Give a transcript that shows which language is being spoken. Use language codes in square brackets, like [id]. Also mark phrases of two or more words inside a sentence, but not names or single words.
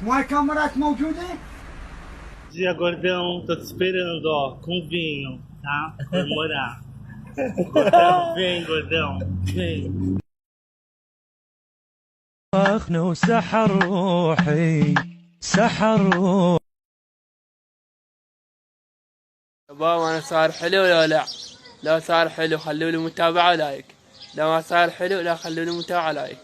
[ar] ما كاميرات موجوده؟ [pt] Dia gordão, tô te esperando, ó, com vinho, tá? Comemorar. Gordão, vem, gordão, vem. [ar] اخنو سحر روحي سحر روحي. شباب انا صار حلو ولا لا؟ لو صار حلو خلوا لي متابعة لايك، لو ما صار حلو لا خلوا لي متابعة لايك.